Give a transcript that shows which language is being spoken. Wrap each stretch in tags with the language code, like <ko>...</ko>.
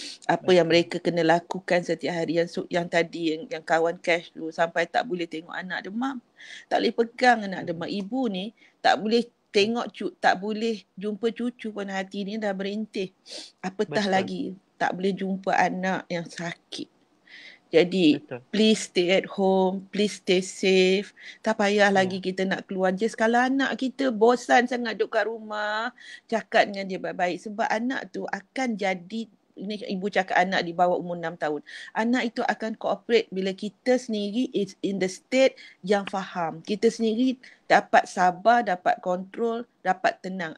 <ms>Apa yang mereka kena lakukan setiap hari. Yang tadi yang kawan cash tu sampai tak boleh tengok anak demam. Tak boleh pegang anak demam. Ibu ni tak boleh tengok tak boleh jumpa cucu pun, hati ni dah berintih. Apatah lagi tak boleh jumpa anak yang sakit.</ms> <en>Jadi please stay at home, please stay safe.</en> <ms>Tak payah lagi kita nak keluar. Just kalau anak kita bosan sangat duduk kat rumah, cakap dengan dia baik-baik. Sebab anak tu akan jadi, ini ibu cakap anak di bawah umur 6 tahun. Anak itu akan cooperate bila kita sendiri</ms> <en>is in the state</en> <ms>yang faham. Kita sendiri dapat sabar, dapat kontrol, dapat tenang.</ms>